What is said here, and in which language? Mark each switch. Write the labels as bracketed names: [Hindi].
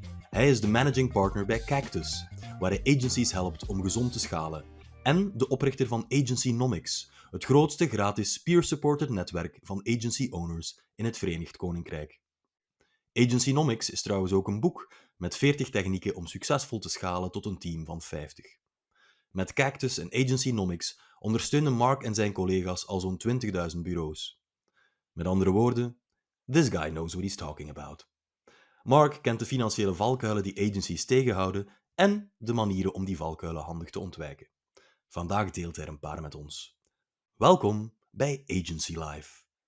[Dutch] Hij is de managing partner bij Cactus, waar hij agencies helpt om gezond te schalen, en de oprichter van Agencynomics, het grootste gratis peer-supported netwerk van agency owners in het Verenigd Koninkrijk. Agencynomics is trouwens ook een boek met 40 technieken om succesvol te schalen tot een team van 50. Met Cactus en Agencynomics ondersteunen Mark en zijn collega's al zo'n 20.000 bureaus. Met andere woorden, [English] this guy knows what he's talking about. [Dutch] Mark kent de financiële valkuilen die agencies tegenhouden en de manieren om die valkuilen handig te ontwijken. Vandaag deelt hij er een paar met ons. Welkom bij Agency Life.